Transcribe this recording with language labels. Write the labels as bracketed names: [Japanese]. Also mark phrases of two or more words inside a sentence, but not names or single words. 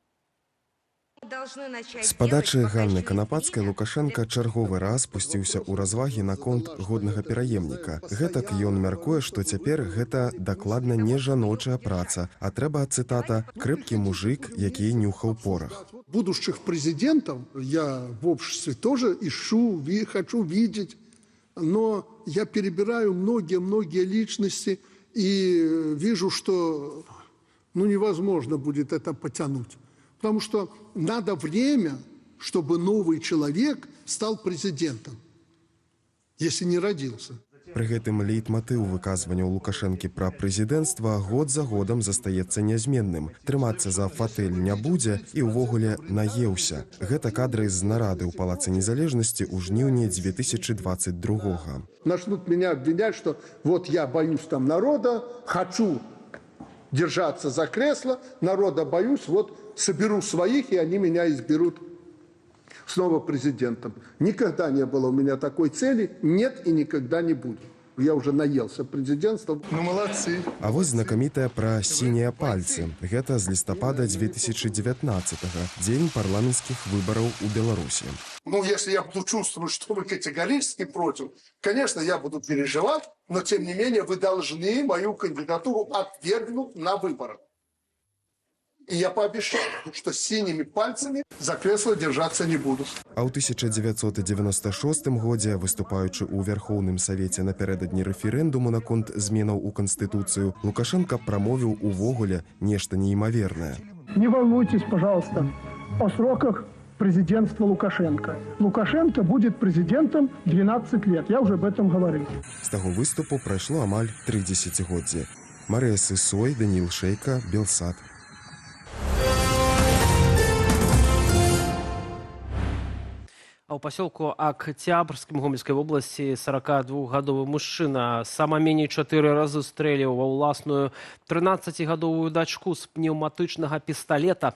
[Belarusian] З падачы Ганны Канапацкай Лукашенко чарговы раз пусціўся ў развагі наконт годнага пераемніка. Гэтак ён мяркуе, што цяпер гэта дакладна не жаночая праца, а трэба, цытата, «крэпкі мужик, які нюхаў порах». [Russian] Будущих президентов я в обществе тоже ищу, хочу видеть, но я перебираю многие личности и вижу, что невозможно будет это потянуть. Потому что надо время, чтобы новый человек стал президентом, если не родился. [Belarusian] Пры гэтым лейтматыў выказванняў Лукашэнкі пра прэзідэнцтва год за годам застаецца нязменным. Трымацца за фатэль не будзе і ўвогуле наеўся. Гэта кадры з нарады ў Палацы Незалежнасці ў жніўні 2022-го. [Russian] Начнут меня обвинять, что вот я боюсь там народа, хочу держаться за кресло, народа боюсь, вот соберу своих, и они меня изберут снова президентом. Никогда не было у меня такой цели, нет и никогда не будет. Я уже наелся президентства. Ну, молодцы. [Belarusian] А вось знакамітая пра сінія пальцы. Гэта з лістапада 2019-го, дзень парламенцкіх выбараў у Беларусі. [Russian] Ну, если я буду чувствовать, что вы категорически против, конечно, я буду переживать, но, тем не менее, вы должны мою кандидатуру отвергнуть на выборах. И я пообещал, что синими пальцами за кресло держаться не буду. [Belarusian] А ў 1996 годзе, выступаючы ў Вярхоўным Савеце напярэдадні рэферэндуму наконт зменаў у Канстытуцыю, Лукашенко прамовіў увогуле нешта неимоверное. [Russian] Не волнуйтесь, пожалуйста, о сроках президентства Лукашенко. Лукашенко будет президентом 12 лет. Я уже об этом говорил. [Belarusian] З таго выступу прайшло амаль 3 дзесяцігоддзі. Марыя Сысой, Даніл Шейка, Белсат. А ў пасёлку Октябрьскім Гомельскай вобласці 42-гадовы мужчына сама меней 4 разы стрэліў ва ўласную 13-гадовую дачку з пнеўматычнага пісталета.